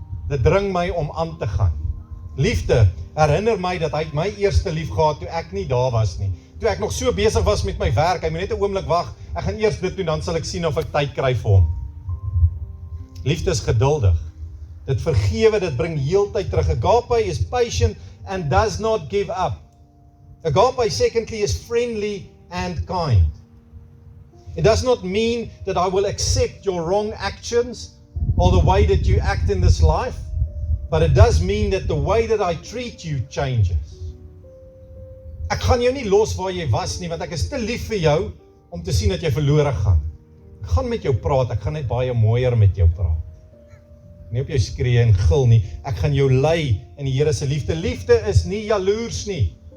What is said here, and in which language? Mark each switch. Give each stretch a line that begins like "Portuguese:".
Afrikaans: Dit dring my om aan te gaan. Liefde herinner my dat hy my eerste lief gehad toe ek nie daar was nie. Toe ek nog so besig was met my werk, hy moet net 'n oomblik wag, ek gaan eers dit doen, dan sal ek sien of ek tyd kry vir hom. Liefde is geduldig. Dit vergewe, dit bring heeltyd terug.
English: Agape is patient and does not give up. Agape, secondly, is friendly and kind. It does not mean that I will accept your wrong actions or the way that you act in this life, but it does mean that the way that I treat you changes.
Afrikaans: Ek gaan jou nie los waar jy was nie, want ek is te lief vir jou om te sien dat jy verlore gaan. Ek gaan met jou praat, ek gaan net baie mooier met jou praat. Nie op jou skree en gil nie, ek gaan jou lei in die Here se liefde. Liefde is nie jaloers nie.